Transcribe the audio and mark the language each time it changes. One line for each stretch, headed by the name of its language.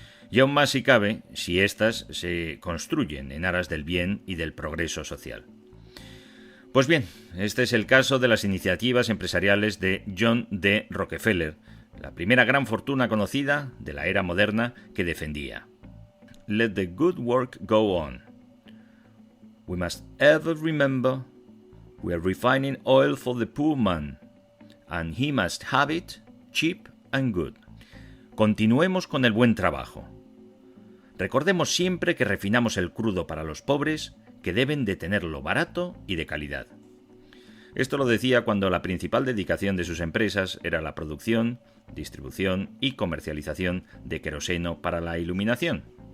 Spanish: Y aún más si cabe, si éstas se construyen en aras del bien y del progreso social. Pues bien, este es el caso de las iniciativas empresariales de John D. Rockefeller, la primera gran fortuna conocida de la era moderna que defendía.
English: Let the good work go on. We must ever remember we are refining oil for the poor man, and he must have it cheap and good.
Spanish: Continuemos con el buen trabajo. Recordemos siempre que refinamos el crudo para los pobres, que deben de tenerlo barato y de calidad. Esto lo decía cuando la principal dedicación de sus empresas era la producción, distribución y comercialización de queroseno para la iluminación.